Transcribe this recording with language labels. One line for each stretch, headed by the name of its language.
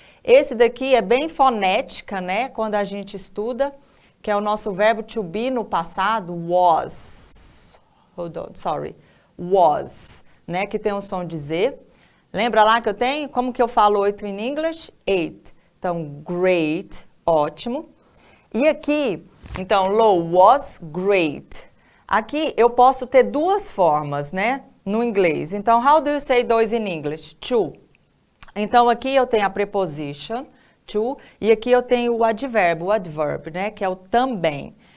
Portuguese: Esse daqui é bem fonética, né? Quando a gente estuda, que é o nosso verbo to be no passado, was.
English: Hold on, sorry.
Portuguese: Was, né? Que tem um som de Z. Lembra lá que eu tenho? Como que eu falo 8 em English? 8. Então, great, ótimo. E aqui, então,
English: low was great.
Portuguese: Aqui eu posso ter duas formas, né? No inglês. Então,
English: how do you say
Portuguese: dois
English: in English?
Portuguese: To. Então, aqui eu tenho a preposition, to, e aqui eu tenho o advérbio, né, que é o também.